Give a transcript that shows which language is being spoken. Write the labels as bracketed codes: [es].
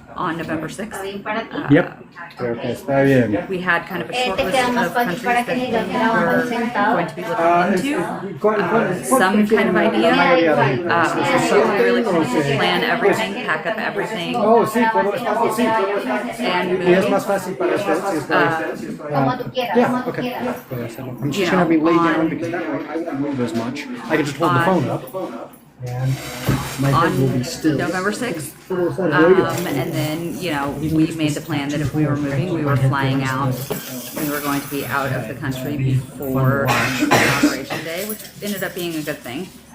[en] on November 6th. Yep. [es] Creo que está bien. [en] We had kind of a short list of countries that we were going to be looking into. Some kind of idea. So we really wanted to plan everything, pack up everything, [es] Oh, sí, puedo estar, sí. [en] and [es] Y es [en] move. [es] más fácil para usted si es para usted. [en] Yeah, okay. [es] Puedo hacerlo. [en] I'm just going to be laid down because that way I won't move as much. I can just hold the phone up. And my head will be still. November 6th. And then, we made the plan that if we were moving, we were flying out. We were going to be out of the country before Inauguration Day, which ended up being a good thing.